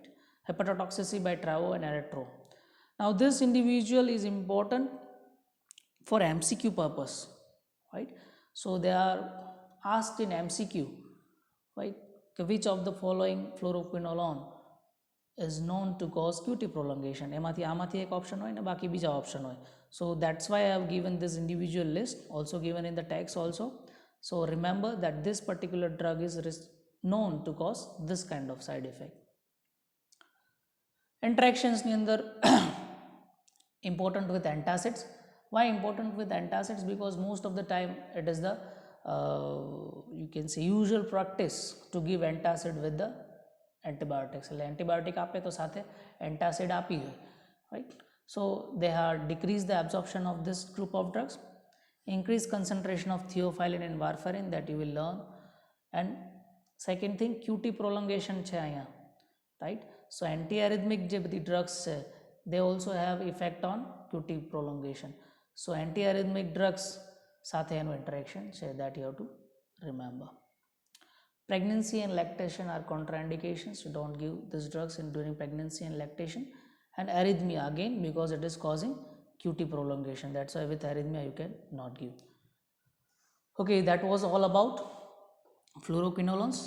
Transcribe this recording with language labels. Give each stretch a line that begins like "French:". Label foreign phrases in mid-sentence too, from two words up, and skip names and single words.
English: Hepatotoxicity by travo and electro. Now this individual is important for MCQ purpose, right. So they are asked in MCQ, right, which of the following fluoroquinolone is known to cause QT prolongation.
Gujarati: એમાંથી આમાંથી એક ઓપ્શન હોય ને બાકી બીજા ઓપ્શન હોય.
English: So that's why I have given this individual list, also given in the text also. So remember that this particular drug is known to cause this kind of side effect. Interactions
Gujarati: ની અંદર
English: important with antacids. Why important with antacids? Because most of the time it is the you can say usual practice to give antacid with the antibiotics.
Gujarati: એટલે antibiotic આપે તો સાથે antacid આપી હોય,
English: right. So they have decreased the absorption of this group of drugs, increased concentration of theophylline and warfarin, that you will learn. And second thing, QT prolongation
Gujarati: છે અહીંયા,
English: right. So antiarrhythmic
Gujarati: જે બધી
English: drugs છે, they also have effect on QT prolongation. So antiarrhythmic drugs
Gujarati: સાથે એનું
English: interaction છે, that you have to remember. Pregnancy and lactation are contraindications. You don't give these drugs during pregnancy and lactation. And arrhythmia again, because it is causing QT prolongation. That's why with arrhythmia you can not give. Okay, that was all about fluoroquinolones.